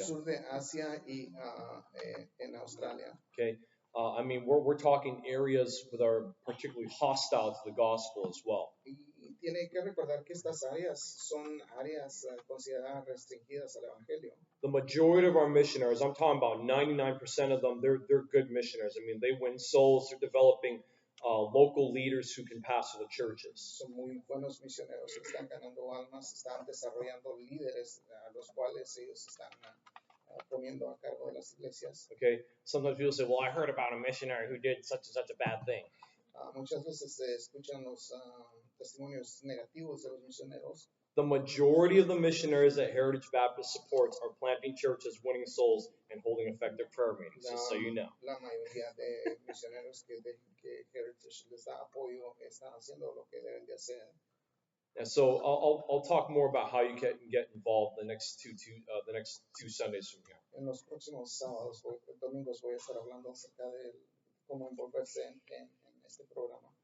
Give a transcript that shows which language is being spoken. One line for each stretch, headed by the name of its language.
Spanish: el sur de Asia y en Australia.
English: Okay, we're talking areas that are particularly hostile to the gospel as well.
Spanish: Y tiene que recordar que estas áreas son áreas consideradas restringidas al evangelio.
English: The majority of our missionaries, I'm talking about 99% of them, they're good missionaries. They win souls. They're developing local leaders who can pastor the churches.
Spanish: Son muy buenos misioneros, están ganando almas, están desarrollando líderes a los cuales ellos están poniendo a cargo de las iglesias.
English: Okay, sometimes people say, well, I heard about a missionary who did such and such a bad thing.
Spanish: Muchas veces se escuchan los testimonios negativos de los misioneros.
English: The majority of the missionaries that Heritage Baptist supports are planting churches, winning souls, and holding effective prayer meetings, just so you know.
Spanish: La mayoría de misioneros que Heritage les da apoyo están haciendo lo que deben de hacer.
English: And so I'll talk more about how you can get involved the next two Sundays from here.
Spanish: En los próximos sábados, domingos voy a estar hablando acerca de cómo envolverse en este programa.